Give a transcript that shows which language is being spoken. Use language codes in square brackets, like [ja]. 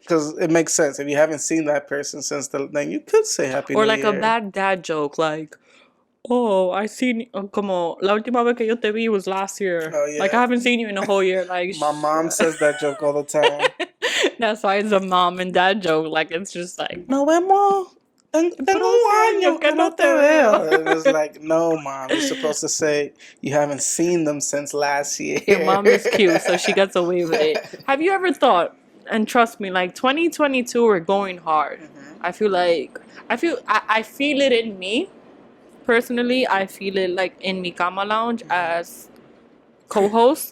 [en] Because it makes sense. If you haven't seen that person since then you could say Happy New Or Year. like a bad dad joke, like, oh, I seen [es] como la última vez que yo te vi [en] was last year. Oh, yeah. Like, I haven't seen you in a whole year. Like, My mom says that joke all the time. that's why it's a mom and dad joke. Like, it's just like, [es] No vemos. Tengo un año que no te veo. [en] And it's like, no, mom. You're supposed to say you haven't seen them since last year. your mom is cute, so she gets away with it. Have you ever thought, and trust me, like 2022, we're going hard. I feel it in me. Personally, I feel it like in me Cama Lounge as co-host.